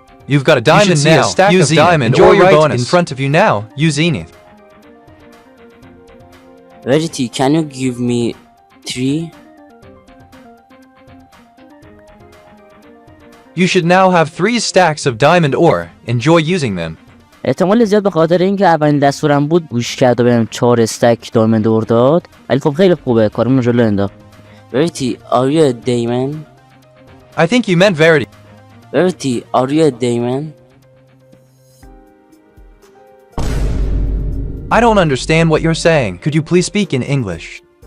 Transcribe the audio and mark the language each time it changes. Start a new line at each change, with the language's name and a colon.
English: You've got a diamond now. A stack of diamond. Enjoy your bonus. In front of you now. You Zenith. Verity, can you give me 3? You should now have 3 stacks of diamond ore. Enjoy using them.
Persian: احتمال زیاد به خاطر اینکه اولین دستورم بود گوش کرد و بهم 4 استک دایمند اور داد، ولی خب خیلی خوبه، کارمون جلو انداخت.
English: Verity, are you a diamond? I think you meant Verity. Verity, are you a diamond? I don't understand what you're saying. Could you please speak in English?